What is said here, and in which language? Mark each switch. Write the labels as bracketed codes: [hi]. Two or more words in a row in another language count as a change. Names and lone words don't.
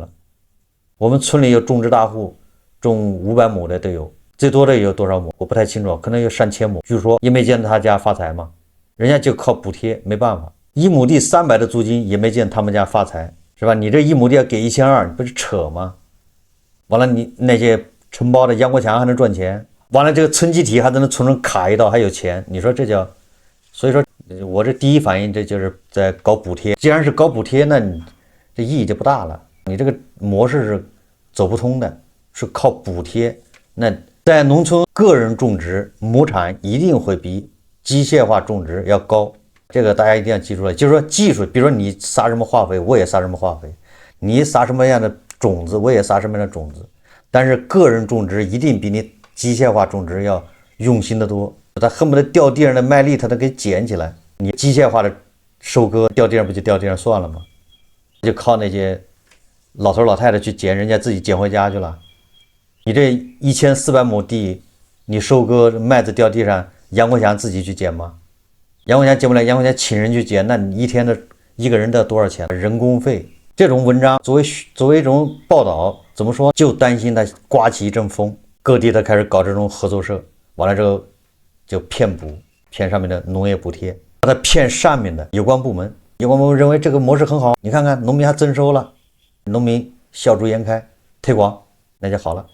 [zh] 我們村裡有種植大户，種500亩的都有。最多的有多少畝我不太清楚，可能有上千畝，据說也沒見他家發財嘛，人家就靠補貼，沒辦法，1畝地300的租金也沒見他們家發財，是吧？你這1畝地要給1200，你不是扯嗎？完了你那些承包的楊國強還能賺錢，完了这個村集體還能村中卡一道還有錢，你說這叫？所以說我這第一反應這就是在搞補貼，既然是搞補貼，那你這意義就不大了，你這個模式是走不通的，是靠補貼，那在農村，個人種植亩產一定會比機械化種植要高，這個大家一定要記住了。就是說技術，比如說你撒什麼化肥，我也撒什麼化肥；你撒什麼樣的種子，我也撒什麼樣的種子。但是個人種植一定比你機械化種植要用心得多。他恨不得掉地上的麥粒，他都給撿起來。你機械化的收割，掉地上不就掉地上算了嗎？就靠那些老頭老太太去撿，人家自己撿回家去了。你這1400亩地，你收割麥子掉地上，楊國強自己去撿嗎？楊國強撿不了，楊國強請人去撿，那你一個人得多少錢？人工費。這種文章作為一種報道，怎麼說？就擔心他颳起一陣風，各地他開始搞這種合作社，完了之後就騙上面的農業補貼，把他騙上面的有關部門，認為這個模式很好，你看看農民還增收了，農民笑逐顏開，推廣那就好了。